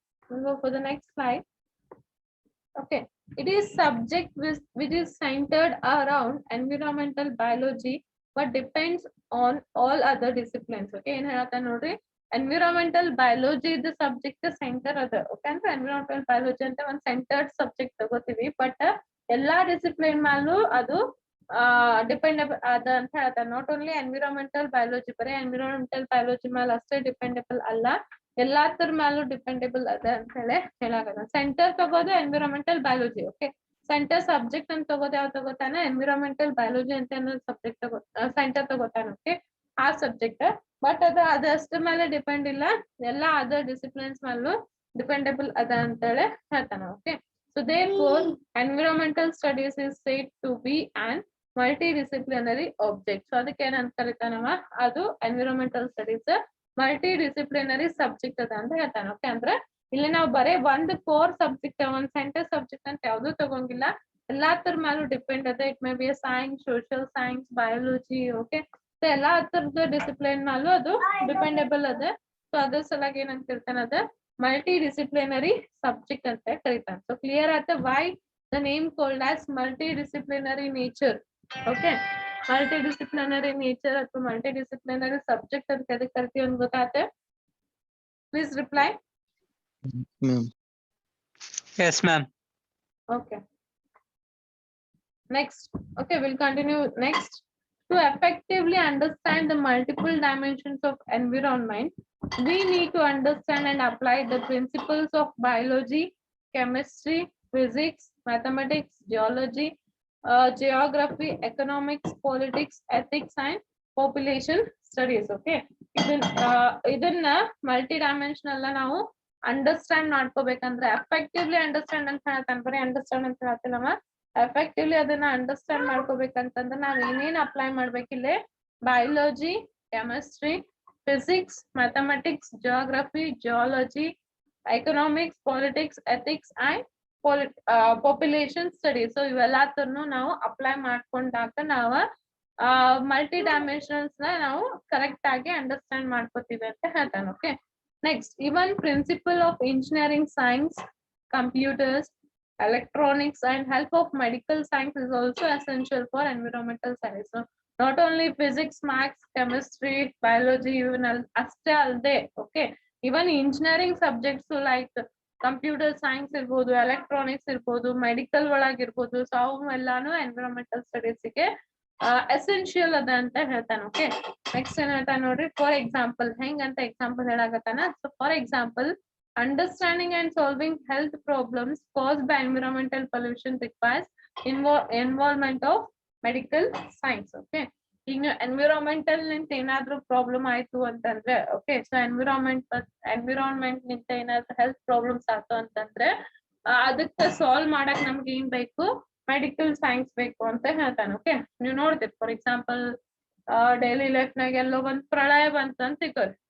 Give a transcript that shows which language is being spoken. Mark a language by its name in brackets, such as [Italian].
[English] We'll go for the next slide. Okay, it is subject which is centered around environmental biology, but depends on all other disciplines. Okay, in [Kannada] ಹೇಳ್ತಾ ನೋಡ್ರಿ [English] environmental biology the subject center ಅದ. [Kannada] Okay, ಅಂದ್ರೆ environmental biology ಅಂತ ಒಂದು centered subject ತಗೋತೀವಿ, but ಎಲ್ಲಾ discipline ಮೇಲೂ ಅದು ಡಿಪೆಂಡಬಲ್ ಅದ ಅಂತ ಹೇಳ್ತಾರೆ. ನಾಟ್ ಓನ್ಲಿ ಎನ್ವಿರಾನ್ಮೆಂಟಲ್ ಬಯಾಲಜಿ, ಬರೀ ಎನ್ವಿರಾನ್ಮೆಂಟಲ್ ಬಯಾಲಜಿ ಮೇಲೆ ಅಷ್ಟೇ ಡಿಪೆಂಡಬಲ್ ಅಲ್ಲ, ಎಲ್ಲಾತರ ಮೇಲೂ ಡಿಪೆಂಡಬಲ್ ಅದ ಅಂತ ಹೇಳಾಗದ. Centre ತಗೋದು environmental biology. Okay, centre subject ಅಂತ ತಗೋದು ಯಾವ್ದು ತಗೋತಾನೆ, ಎನ್ವಿರಾನ್ಮೆಂಟಲ್ ಬಯಾಲಜಿ ಅಂತ ಅನ್ನೋದು ಸಬ್ಜೆಕ್ಟ್ ಸೆಂಟರ್ ತಗೋತಾನೆ. ಓಕೆ, ಆ ಸಬ್ಜೆಕ್ಟ್, ಬಟ್ ಅದಷ್ಟ ಮೇಲೆ ಡಿಪೆಂಡ್ ಇಲ್ಲ, ಎಲ್ಲಾ ಅದರ್ ಡಿಸಿಪ್ಲಿನ್ಸ್ ಮೇಲೂ ಡಿಪೆಂಡಬಲ್ ಅದ ಅಂತ ಹೇಳಿ ಹೇಳ್ತಾನೆ. [English] Okay, so therefore environmental studies is said to be an multidisciplinary object. [Kannada] So ಅದಕ್ಕೆ ಏನಂತ ಕರಿತಾನವ, ಅದು environmental studies multi disciplinary subject ಅದ ಅಂತ ಹೇಳ್ತಾನೆ. ಓಕೆ, ಅಂದ್ರೆ ಇಲ್ಲಿ ನಾವು ಬರೀ ಒಂದು ಕೋರ್ ಸಬ್ಜೆಕ್ಟ್, ಒಂದು ಸೆಂಟರ್ ಸಬ್ಜೆಕ್ಟ್ ಅಂತ ಯಾವ್ದು ತಗೊಂಗಿಲ್ಲ, ಎಲ್ಲಾತರ ಮೇಲೂ ಡಿಪೆಂಡ್ ಅದ. It may be science, social science, biology. Okay, so ಎಲ್ಲಾ ತರದ ಡಿಸಿಪ್ಲಿನ್ ಮೇಲೂ ಅದು ಡಿಪೆಂಡಬಲ್ ಅದ. ಸೊ ಅದ್ರ ಸಲಾಗಿ ಏನಂತ ಕರಿತಾನ, ಅದ ಮಲ್ಟಿ ಡಿಸಿಪ್ಲಿನರಿ ಸಬ್ಜೆಕ್ಟ್ ಅಂತ ಕರಿತಾನೆ. [English] So clear ಆಯ್ತಾ why the name called as multidisciplinary nature. [Kannada] Okay, multidisciplinary nature ಅಥವಾ multidisciplinary subject ಅಂತ ಎದಕ್ಕೆ ಕರಿತೀವಿ ಅಂತ ಗೊತ್ತಾಯ್ತಾ? [English] Please reply. Ma'am. Yes, ma'am. Okay. Next. Okay, we'll continue next. To effectively understand the multiple dimensions of environment, we need to understand and apply the principles of biology, chemistry, physics, mathematics, geology, geography, economics, politics, ethics, and population studies. [Kannada] Okay, ಇದನ್ನ multi dimensional ನಾವು understand ಮಾಡ್ಕೋಬೇಕಂದ್ರೆ, effectively understand ಅಂತ ಹೇಳ್ತಾನೆ, ಬರೀ understand ಅಂತ ಹೇಳ್ತಿಲ್ಲಮ್ಮ, effectively ಅದನ್ನ understand ಮಾಡ್ಕೋಬೇಕಂತಂದ್ರೆ ನಾವ್ ಏನೇನ್ apply ಮಾಡ್ಬೇಕಿಲ್ಲೇ, biology, chemistry, physics, mathematics, geography, geology, economics, politics, ethics and population studies. So ಇವೆಲ್ಲದನ್ನು ನಾವು ಅಪ್ಲೈ ಮಾಡ್ಕೊಂಡಾಗ ನಾವು ಮಲ್ಟಿ ಡೈಮೆನ್ಷನ್ಸ್ ನಾವು ಕರೆಕ್ಟ್ ಆಗಿ ಅಂಡರ್ಸ್ಟ್ಯಾಂಡ್ ಮಾಡ್ಕೋತೀವಿ ಅಂತ ಹೇಳ್ತಾನೆ. [English] Okay, next, even principle of engineering science, computers, electronics and help of medical science is also essential for environmental science. So not only physics, maths, chemistry, biology, even [Kannada] ಅಷ್ಟೇ ಅಲ್ಲದೆ, [English] okay, even engineering subjects like computer science ಇರ್ಬೋದು, electronics ಇರ್ಬೋದು, medical ಒಳಗಿರ್ಬೋದು, ಸೊ ಅವೆಲ್ಲಾನು environmental studies ಗೆ essential ಅದ ಅಂತ ಹೇಳ್ತಾನೆ. [Kannada] Okay, next ಏನ್ ಹೇಳ್ತಾನೆ ನೋಡ್ರಿ, ಫಾರ್ ಎಕ್ಸಾಂಪಲ್ ಹೆಂಗಂತ example ಹೇಳಾಕತ್ತಾನ. [English] So for example, understanding and solving health problems caused by environmental pollution requires involvement of medical science. [Kannada] Okay, ಈಗ ಎನ್ವಿರಾನ್ಮೆಂಟಲ್ ನಿಂತ ಏನಾದ್ರೂ ಪ್ರಾಬ್ಲಮ್ ಆಯ್ತು ಅಂತಂದ್ರೆ, ಓಕೆ, ಸೊ ಎನ್ವಿರಾನ್ಮೆಂಟ್ ನಿಂತ ಏನಾದ್ರೂ ಹೆಲ್ತ್ ಪ್ರಾಬ್ಲಮ್ಸ್ ಆಯ್ತು ಅಂತಂದ್ರೆ ಅದಕ್ಕೆ ಸಾಲ್ವ್ ಮಾಡಕ್ ನಮ್ಗೆ ಏನ್ ಬೇಕು, ಮೆಡಿಕಲ್ ಸೈನ್ಸ್ ಬೇಕು ಅಂತ ಹೇಳ್ತಾನೆ. ಓಕೆ, ನೀವು ನೋಡ್ತೀರಿ ಫಾರ್ ಎಕ್ಸಾಂಪಲ್ ಡೈಲಿ ಲೈಫ್ ನಾಗ ಎಲ್ಲೋ ಒಂದ್ ಪ್ರಳಯ ಬಂತು ಅಂತ ತಿಳ್ಕೊರಿ.